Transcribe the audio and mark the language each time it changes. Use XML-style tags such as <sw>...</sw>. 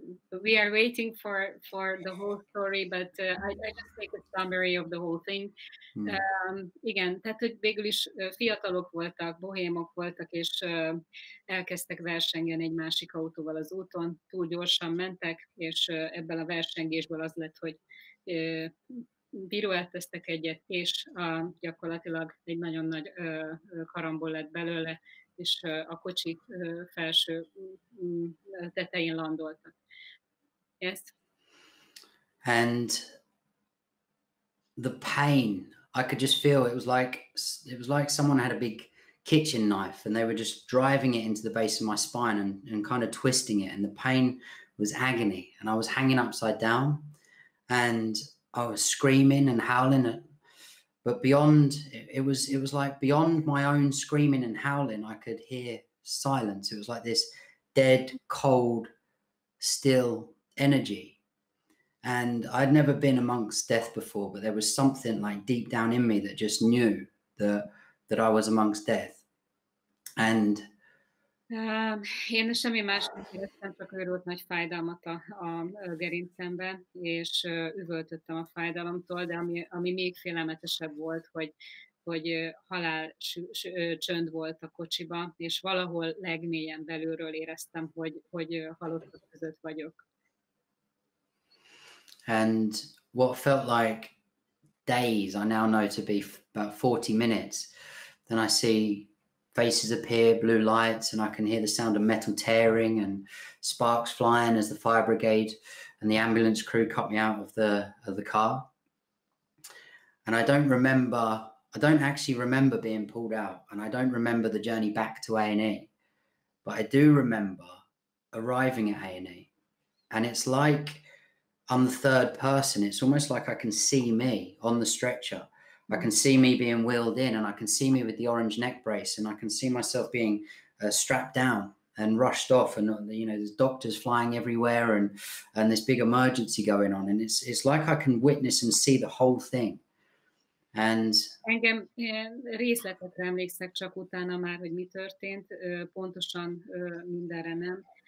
<en>We are waiting for the whole story, but I just make a summary of the whole thing.</en> <hu>Igen, tehát hogy végül is fiatalok voltak, bohémok voltak, és elkezdtek versengeni egy másik autóval az úton, túl gyorsan mentek, és ebből a versengésből az lett, hogy piruetteztek egyet, és gyakorlatilag egy nagyon nagy karambol lett belőle, és a kocsi felső tetején landoltak.</hu> <en>Yes? And the pain, I could just feel it was like someone had a big kitchen knife and they were just driving it into the base of my spine and kind of twisting it, and the pain was agony, and I was hanging upside down and I was screaming and howling but beyond, it was like beyond my own screaming and howling, I could hear silence. It was like this dead, cold, still energy. And I'd never been amongst death before, but there was something like deep down in me that just knew that I was amongst death. And</en> <hu>én semmi más nem éreztem, csak őrült nagy fájdalmat a gerincemben, és üvöltöttem a fájdalomtól, de ami még félelmetesebb volt, hogy halál csönd volt a kocsiba, és valahol legmélyen belülről éreztem, hogy halottak között vagyok.</hu> <en>And what felt like days, I now know to be about 40 minutes. Then I see faces appear, blue lights, and I can hear the sound of metal tearing and sparks flying as the fire brigade and the ambulance crew cut me out of the car. And I don't actually remember being pulled out, and I don't remember the journey back to A&E, but I do remember arriving at A&E, and it's like I'm the third person. It's almost like I can see me on the stretcher. I can see me being wheeled in, and I can see me with the orange neck brace, and I can see myself being strapped down and rushed off, and there's doctors flying everywhere, and this big emergency going on, and it's like I can witness and see the whole thing. And</en> <hu>engem részletekre emlékszek csak utána már, hogy mi történt, pontosan mindenre nem.</hu>